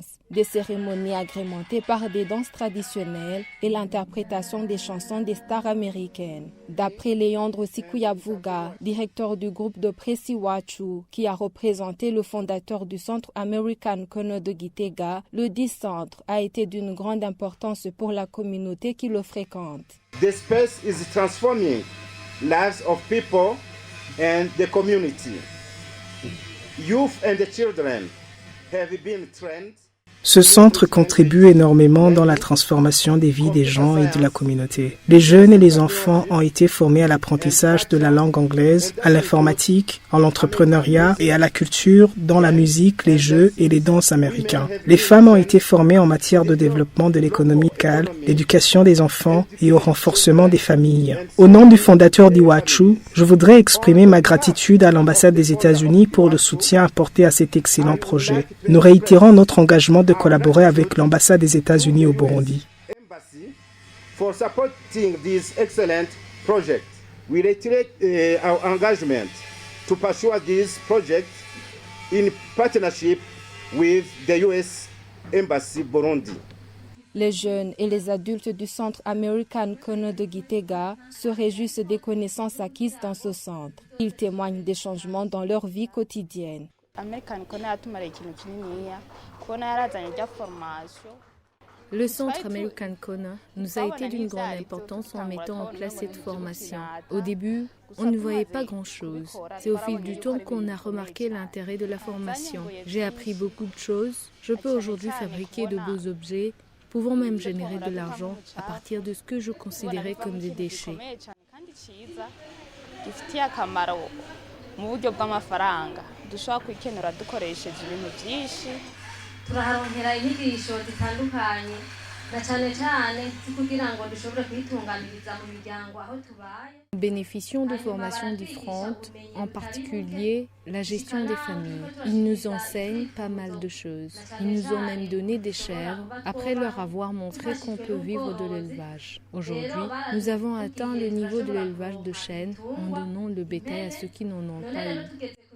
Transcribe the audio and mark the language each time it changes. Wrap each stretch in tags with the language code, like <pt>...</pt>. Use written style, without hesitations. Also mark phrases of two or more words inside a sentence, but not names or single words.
<fr>Des cérémonies agrémentées par des danses traditionnelles et l'interprétation des chansons des stars américaines. D'après Leandro Sikuyavuga, directeur du groupe de Presi Wachu, qui a représenté le fondateur du centre American Corner de Gitega, le dit centre a été d'une grande importance pour la communauté qui le fréquente.</fr> <en>The space is transforming lives of people and the community. Youth and the children have been trained.</en> <fr>Ce centre contribue énormément dans la transformation des vies des gens et de la communauté. Les jeunes et les enfants ont été formés à l'apprentissage de la langue anglaise, à l'informatique, à l'entrepreneuriat et à la culture, dans la musique, les jeux et les danses américains. Les femmes ont été formées en matière de développement de l'économie locale, l'éducation des enfants et au renforcement des familles. Au nom du fondateur d'Iwachu, je voudrais exprimer ma gratitude à l'ambassade des États-Unis pour le soutien apporté à cet excellent projet. Nous réitérons notre engagement de collaborer avec l'ambassade des États-Unis au Burundi.</fr> <en>For supporting this excellent project, we reiterate our engagement to pursue this project in partnership with the U.S. Embassy Burundi.</en> <fr>Les jeunes et les adultes du centre American Corner de Gitega se réjouissent des connaissances acquises dans ce centre. Ils témoignent des changements dans leur vie quotidienne. Le centre American Corner nous a été d'une grande importance en mettant en place cette formation. Au début, on ne voyait pas grand-chose. C'est au fil du temps qu'on a remarqué l'intérêt de la formation. J'ai appris beaucoup de choses. Je peux aujourd'hui fabriquer de beaux objets, pouvant même générer de l'argent à partir de ce que je considérais comme des déchets.</fr> <rn>turaharonkera inyigisho zitandukanye na cyane cyane kugira ngo dushobore kwitunganiriza mu miryango aho tubaye.</rn> <fr>Nous bénéficions de formations différentes, en particulier la gestion des familles. Ils nous enseignent pas mal de choses. Ils nous ont même donné des chèvres après leur avoir montré qu'on peut vivre de l'élevage. Aujourd'hui, nous avons atteint le niveau de l'élevage de chênes en donnant le bétail à ceux qui n'en ont pas eu.</fr>